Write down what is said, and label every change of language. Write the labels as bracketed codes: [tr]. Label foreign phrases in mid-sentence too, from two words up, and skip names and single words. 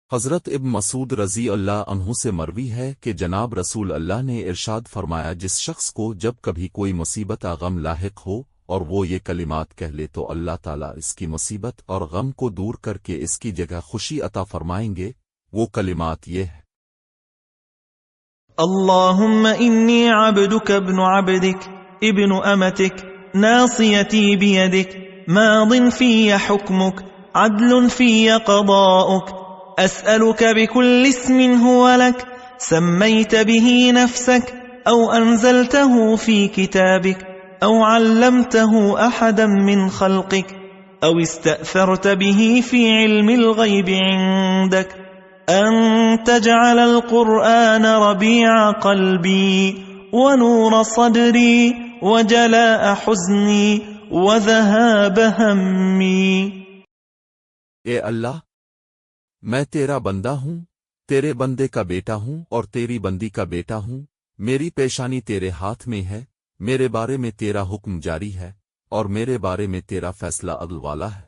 [ur] حضرت ابن مسعود [ar] رضي الله عنه [ur] سے مروی ہے کہ جناب رسول اللہ نے ارشاد فرمایا، جس شخص کو جب کبھی کوئی مصیبت غم لاحق ہو اور وہ یہ کلمات کہہ لے تو اللہ تعالیٰ اس کی مصیبت اور غم کو دور کر کے اس کی جگہ خوشی عطا فرمائیں گے. وہ کلمات یہ ہے: [ar] اللهم إني عبدك ابن عبدك ابن أمتك ناصيتي بيدك ماض فيّ حكمك عدل فيّ قضاؤك أسألك بكل اسم هو لك سميت به نفسك أو أنزلته في كتابك أو علمته أحدا من خلقك أو استأثرت به في علم الغيب عندك أن تجعل القرآن ربيع قلبي ونور صدري وجلاء حزني وذهاب همي. [ur] اے اللہ، میں تیرا بندہ ہوں، تیرے بندے کا بیٹا ہوں اور تیری بندی کا بیٹا ہوں. میری پیشانی تیرے ہاتھ میں ہے، میرے بارے میں تیرا حکم جاری ہے اور میرے بارے میں تیرا فیصلہ عدل والا ہے.